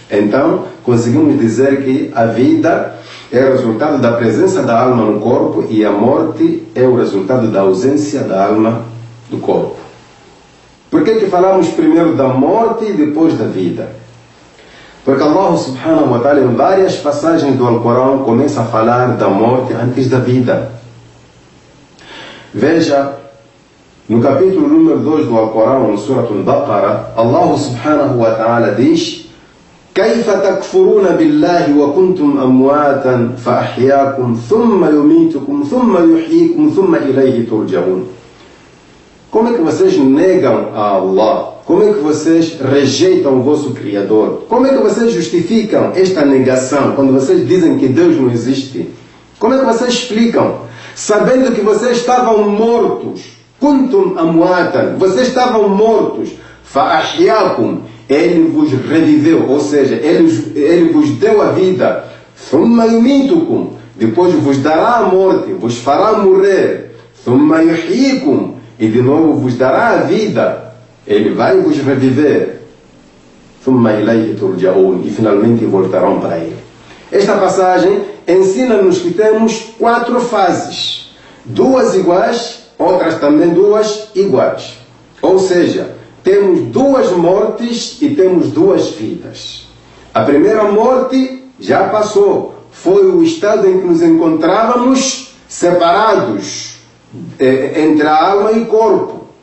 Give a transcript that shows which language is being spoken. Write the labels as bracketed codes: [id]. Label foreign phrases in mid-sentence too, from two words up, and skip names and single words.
[pt] Então, conseguimos dizer que a vida é o resultado da presença da alma no corpo e a morte é o resultado da ausência da alma do corpo. Por que falamos primeiro da morte e depois da vida? Porque [ar] الله سبحانه وتعالى, [pt] em várias passagens do Alcorão, começa a falar da morte antes da vida. Veja, no capítulo número 2 do Alcorão, no Surah Al-Baqarah, [ar] الله سبحانه وتعالى [pt] diz: [ar] كيف تكفرون بالله وكنتم أمواتا فأحياكم ثم يميتكم ثم يحييكم ثم إليه ترجعون. [pt] Como é que vocês negam a Allah? Como é que vocês rejeitam o vosso Criador? Como é que vocês justificam esta negação quando vocês dizem que Deus não existe? Como é que vocês explicam? Sabendo que vocês estavam mortos. [ar] كنتم أمواتا. [pt] Vocês estavam mortos. Fa'ahyakum. Ele vos reviveu. Ou seja, ele vos deu a vida. [ar] ثم يميتكم. [pt] Depois vos dará a morte. Vos fará morrer. [ar] ثم يحييكم. [pt] E de novo vos dará a vida. Ele vai vos reviver. [ar] ثُمَّ إِلَيْهِ تُرْجَعُونَ. [pt] E finalmente voltarão para ele. Esta passagem ensina-nos que temos 4 fases. 2 iguais, outras também 2 iguais. Ou seja, temos duas mortes e temos duas vidas. A primeira morte já passou. Foi o estado em que nos encontrávamos separados entre a alma e o corpo.